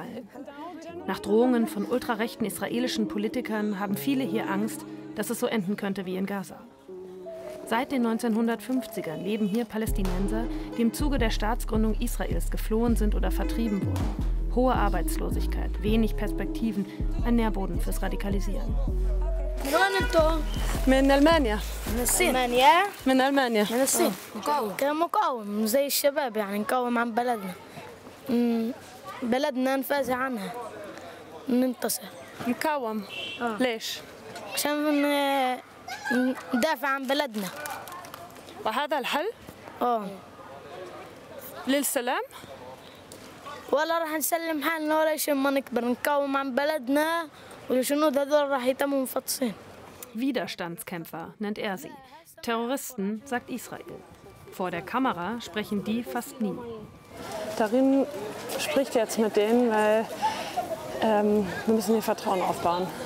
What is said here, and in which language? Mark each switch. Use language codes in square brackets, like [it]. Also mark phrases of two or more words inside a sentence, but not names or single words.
[de] Nach Drohungen von ultrarechten israelischen Politikern haben viele hier Angst, dass es so enden könnte wie in Gaza. Seit den 1950ern leben hier Palästinenser, die im Zuge der Staatsgründung Israels geflohen sind oder vertrieben wurden. Hohe Arbeitslosigkeit, wenig Perspektiven, ein Nährboden fürs Radikalisieren. [ar] من وين انتم؟ من ألمانيا. من الصين. ألمانيا؟ من ألمانيا. من الصين. مقاوم. كمقاوم زي الشباب يعني نقاوم عن بلدنا. بلدنا نفازع عنها. ننتصر. مقاوم. ليش؟ عشان ندافع عن بلدنا. وهذا الحل؟ للسلام؟ ولا راح نسلم حالنا ولا شيء ما نكبر نقاوم عن بلدنا. [de] Widerstandskämpfer nennt er sie. Terroristen, sagt Israel. Vor der Kamera sprechen die fast nie. Tarim spricht jetzt mit denen, weil wir müssen hier Vertrauen aufbauen.